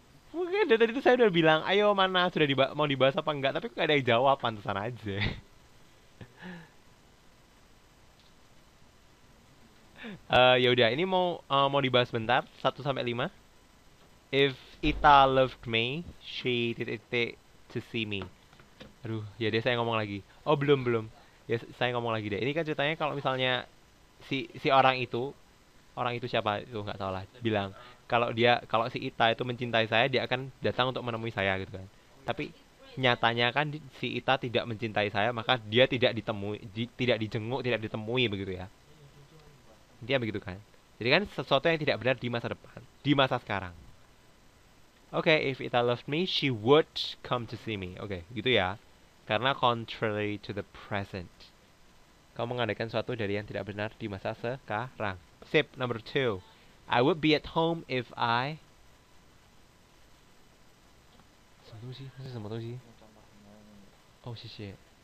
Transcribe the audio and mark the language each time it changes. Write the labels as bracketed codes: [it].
[id] Mungkin dari tadi tuh saya udah bilang, ayo mana sudah mau dibahas apa enggak, tapi kok gak ada yang jawab, pantesan aja. Ya udah, ini mau dibahas bentar, 1 sampai 5. [en] If Ita loved me, she did it to see me. [id] Aduh, ya deh saya ngomong lagi. Oh, belum. Ya saya ngomong lagi deh. Ini kan ceritanya kalau misalnya si orang itu siapa itu nggak salah bilang kalau si Ita itu mencintai saya dia akan datang untuk menemui saya gitu kan. Tapi nyatanya kan si Ita tidak mencintai saya maka dia tidak ditemui tidak dijenguk tidak ditemui begitu ya. Dia begitu kan. Jadi kan sesuatu yang tidak benar di masa depan, di masa sekarang. [en] Oke, if Ita loved me, she would come to see me. Oke, [id] gitu ya. Karena [en] contrary to the present. [id] Kamu mengadakan sesuatu dari yang tidak benar di masa sekarang. [en] Sip, number 2. I would be at home if I... [zh] 什么东西？这是什么东西？哦，谢谢。